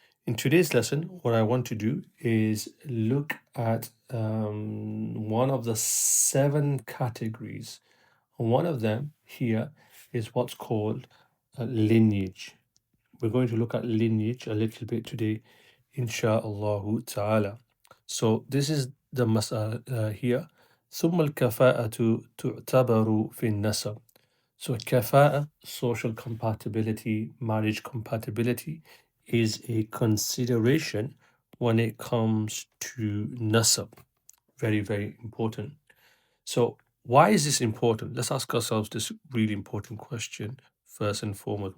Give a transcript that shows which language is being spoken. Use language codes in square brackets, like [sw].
[en] In today's lesson, what I want to do is look at one of the seven categories. One of them here is what's called lineage. We're going to look at lineage a little bit today, insha'Allah ta'ala. So this is the mas'ala here. [ar] ثم الكفاءة تعتبر في النسب. [en] So kafāʻah, social compatibility, marriage compatibility, is a consideration when it comes to nasab. Very, very important. So why is this important? Let's ask ourselves this really important question first and foremost.